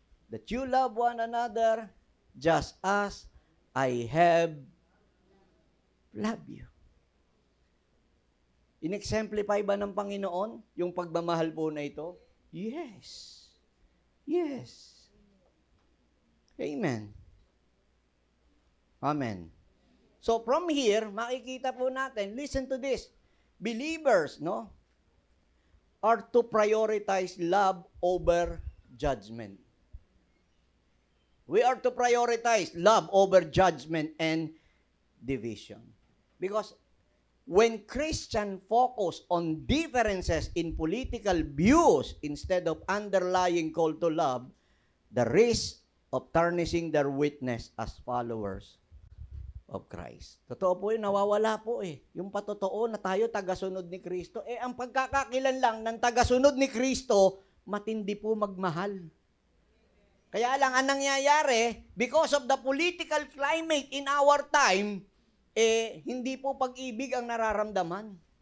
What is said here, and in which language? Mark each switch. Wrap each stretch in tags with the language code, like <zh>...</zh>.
<en>That you love one another just as I have loved you.</en> <tl>In-exemplify ba ng Panginoon yung pagmamahal po na ito?</tl> <en>Yes. Yes. Amen. Amen.</en> <tl>So from here, makikita po natin,</tl> <en>listen to this. Believers, no, are to prioritize love over judgment. We are to prioritize love over judgment and division. Because when Christians focus on differences in political views instead of underlying call to love, the risk of tarnishing their witness as followers of Christ.</en> <tl>Totoo po yun, nawawala po eh. Yung patotoo na tayo tagasunod ni Kristo. Ang pagkakakilan lang ng tagasunod ni Kristo, matindi po magmahal. Kaya lang, ang nangyayari,</tl> <en>because of the political climate in our time,</en> <tl>hindi po pag-ibig ang nararamdaman.</tl>